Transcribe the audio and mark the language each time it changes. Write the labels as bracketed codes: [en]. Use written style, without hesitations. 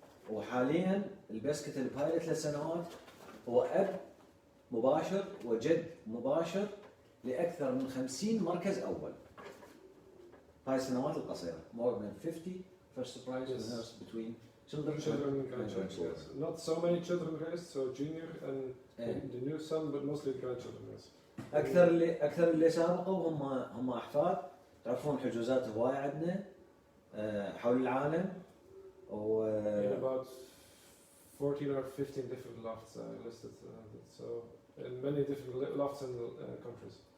[ar] وحاليا البيسكتل بهاي 3 سنوات هو اب مباشر وجد مباشر لاكثر من 50 مركز اول هاي السنوات القصيره. [en] more than 50 first surprise winners between children and grandchildren. Yes. Not so many children raced, so junior and the new son, but mostly grandchildren raced. [ar] اكثر اللي سابقوا هم احفاد. تعرفون حجوزات هواي عندنا حول العالم. [en] In about 14 or 15 different lofts listed, so in many different lofts in the countries.